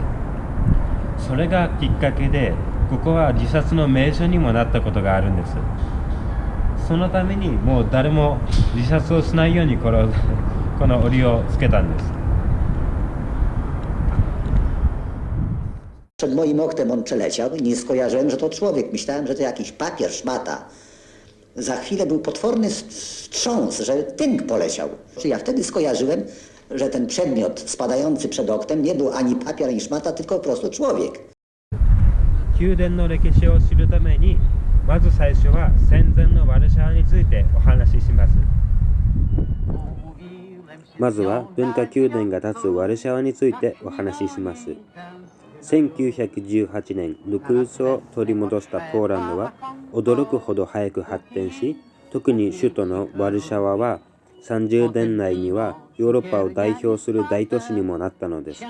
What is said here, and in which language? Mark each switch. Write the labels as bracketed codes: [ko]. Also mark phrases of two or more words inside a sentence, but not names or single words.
[ja] それがきっかけでここは自殺の名所にもなったことがあるんです。そのためにもう誰も自殺をしないようにこの檻をつけたんです。 [pl] Przed moim oknem on przeleciał i nie skojarzyłem, że to człowiek. Myślałem, że to jakiś papier, szmata. Za chwilę był potworny wstrząs, że tynk poleciał. Ja wtedy skojarzyłem, że ten przedmiot spadający przed oknem nie był ani papier, ani szmata, tylko po prostu człowiek. [ja] 宮殿の歴史を知るために、まず最初は戦前のワルシャワについてお話しします。まずは文化宮殿が立つワルシャワについてお話しします。1918年、独立を取り戻したポーランドは驚くほど早く発展し、特に首都のワルシャワは30年内にはヨーロッパを代表する大都市にもなったのです。